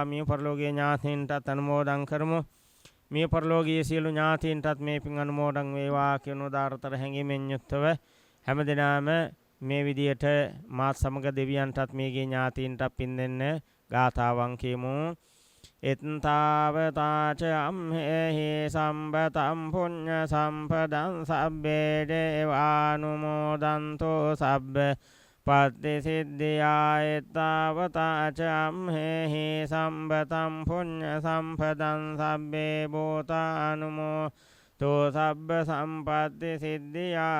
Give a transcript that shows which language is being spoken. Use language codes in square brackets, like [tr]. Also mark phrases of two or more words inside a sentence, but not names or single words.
[si] මිය පරලෝකීය ඥාතීන්ටත් අනුමෝදන් කරමු. මිය පරලෝකීය සියලු ඥාතීන්ටත් මේ පින් අනුමෝදන් වේවා කියන උදාරතර හැඟීමෙන් යුක්තව හැම දිනාම මේ විදියට මාත් සමග දෙවියන්ටත් මේගේ ඥාතීන්ටත් පින් දෙන්න ගාථාවන් කියමු. [pi] එත්තාවතාච අම්හෙහි සම්බතම් පුඤ්ඤ සම්පදං සබ්බේ දේවානුමෝදන්තෝ සබ්බ පත්ති සිද්ධියා. එත්තාවතාච අම්හෙහි සම්බතම් පුඤ්ඤ සම්පදං සබ්බේ භූතානුමෝ තෝ සබ්බ සම්පත්ති සිද්ධියා.